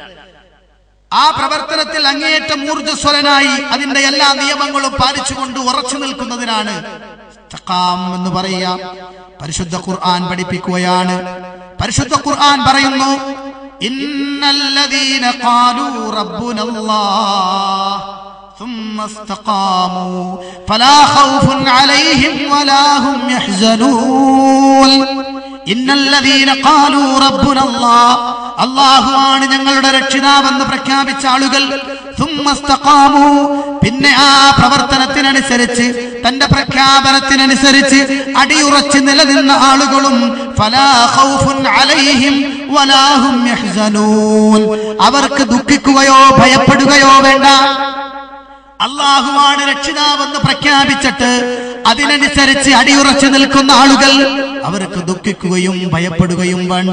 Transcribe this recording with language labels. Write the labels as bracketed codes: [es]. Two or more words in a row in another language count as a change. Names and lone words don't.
[ml] ആ പ്രവർത്തനത്തിൽ അങ്ങേയറ്റം ഊർജ്ജസ്വലനായി അതിന്റെ എല്ലാ നിയമങ്ങളും പാലിച്ചുകൊണ്ട് ഉറച്ചു നിൽക്കുന്നതിനാണ് ഇസ്തിഖാം എന്ന് പറയുക. പരിശുദ്ധ ഖുർആൻ പഠിപ്പിക്കുകയാണ്. പരിശുദ്ധ ഖുർആൻ പറയുന്നു, [ar] إن الذين قالوا ربنا الله ثم استقاموا فلا خوف عليهم ولا هم يحزنون. إن الذين قالوا ربنا الله, [ml] അല്ലാഹുവാണ് ഞങ്ങളുടെ രക്ഷിതാവെന്ന് പ്രഖ്യാപിച്ച ആളുകൾ, [ar] ثم استقاموا, [ml] പിന്നെ ആ പ്രവർത്തനത്തിനനുസരിച്ച്, തന്റെ പ്രഖ്യാപനത്തിനനുസരിച്ച് അടിയുറച്ച് നിലനിന്ന ആളുകളും, [ar] فلا خوف عليهم ولا هم يحزنون, [ml] അവർക്ക് ദുഃഖിക്കുകയോ ഭയപ്പെടുകയോ വേണ്ട. അല്ലാഹുവാണ് രക്ഷിതാവെന്ന് പ്രഖ്യാപിച്ചിട്ട് അതിനനുസരിച്ച് അടിയുറച്ചു നിൽക്കുന്ന ആളുകൾ, അവർക്ക് ദുഃഖിക്കുകയും ഭയപ്പെടുകയും വേണ്ട.